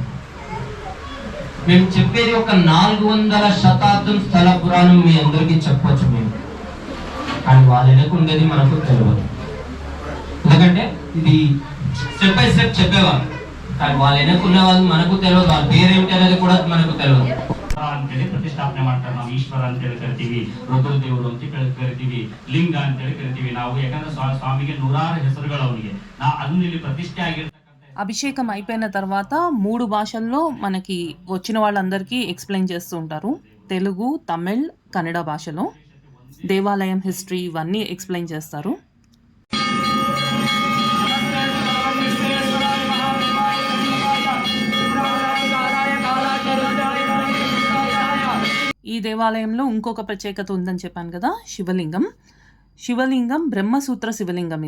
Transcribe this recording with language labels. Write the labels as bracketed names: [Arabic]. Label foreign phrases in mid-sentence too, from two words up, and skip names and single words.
[Telugu] మేము చెప్పేది ఒక 400 శతాబ్దం స్థల పురాణం మీ అందరికీ చెప్పొచ్చు మేము, కానీ వాళ్ళ వెనక ఉండేది మనకు తెలియదు. ఎందుకంటే ఇది [English] step by step [Telugu] చెప్పేవారు, కానీ వాళ్ళ వెనక్కున్న వాళ్ళు మనకు తెలియదు, వాళ్ళ పేరేమిటి అనేది కూడా మనకు తెలియదు. [Kannada] ಅಂತೇಳಿ ಪ್ರತಿಷ್ಠಾಪನೆ ಮಾಡ್ತಾರೆ. ನಾವು ಈಶ್ವರ ಅಂತೇಳಿ ಕರಿತೀವಿ, ರುದ್ರ ದೇವರು ಅಂತ ಕರಿತೀವಿ, ಲಿಂಗ ಅಂತೇಳಿ ಕರಿತೀವಿ ನಾವು. ಯಾಕಂದ್ರೆ ಸ್ವಾಮಿಗೆ 106 ಹೆಸರುಗಳು ಅವನಿಗೆ. ಅದನ್ನ ಇಲ್ಲಿ ಪ್ರತಿಷ್ಠೆ ಆಗಿರ್ತಕ್ಕಂಥ [Telugu] అభిషేకం అయిపోయిన తర్వాత 3 భాషల్లో మనకి వచ్చిన వాళ్ళందరికీ ఎక్స్ప్లెయిన్ చేస్తూ ఉంటారు. తెలుగు, తమిళ్, కన్నడ భాషలో దేవాలయం హిస్టరీ ఇవన్నీ ఎక్స్ప్లెయిన్ చేస్తారు. ఈ దేవాలయంలో ఇంకొక ప్రత్యేకత ఉందని చెప్పాను కదా, శివలింగం బ్రహ్మసూత్ర శివలింగం.